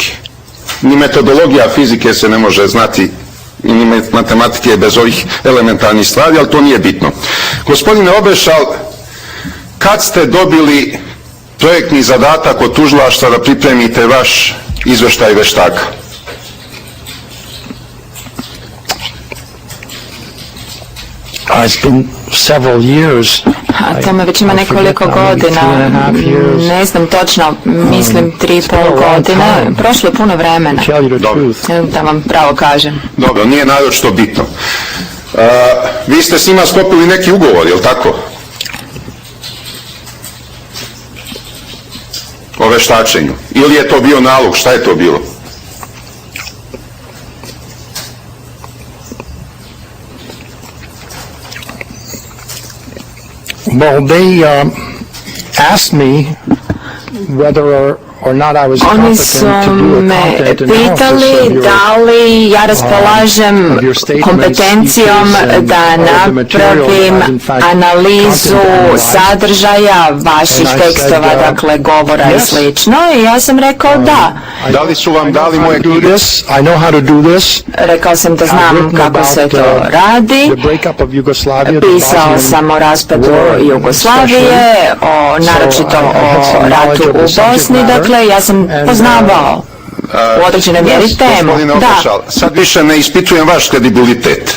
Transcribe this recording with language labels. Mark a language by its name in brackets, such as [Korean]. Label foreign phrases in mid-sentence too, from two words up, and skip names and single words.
[Serbian] Ni metodologija fizike se ne može znati i ni matematike bez ovih elementarnih stvari, ali to nije bitno. Gospodine Obešal, kad ste dobili projektni zadatak od tužilaštva da pripremite vaš izveštaj veštaka? [English] It's been several years. [Serbian] A tome već ima nekoliko godina, ne znam točno, mislim 3,5 godine, prošlo je puno vremena, da vam pravo kažem. Dobro, nije naročito bitno. Vi ste s njima sklopili neki ugovor, je li tako? O veštačenju. Ili je to bio nalog, šta je to bilo? [English] Well, they asked me whether or not I was [Serbian] Oni [English] competent [Serbian] su [English] to do a [Serbian] me [English] content analysis [Serbian] pitali da li ja raspolažem kompetencijom da napravim analizu sadržaja vaših tekstova, dakle govora i slično, i ja sam rekao da. Da li su vam dali moje knjige? [English] I know how to do this. [Serbian] Rekao sam da znam kako se to radi. Pisao sam o raspadu Jugoslavije, naročito o ratu u Bosni, dakle ja sam poznavao u određenoj mjeri temu. Da. Sad više ne ispitujem vaš kredibilitet.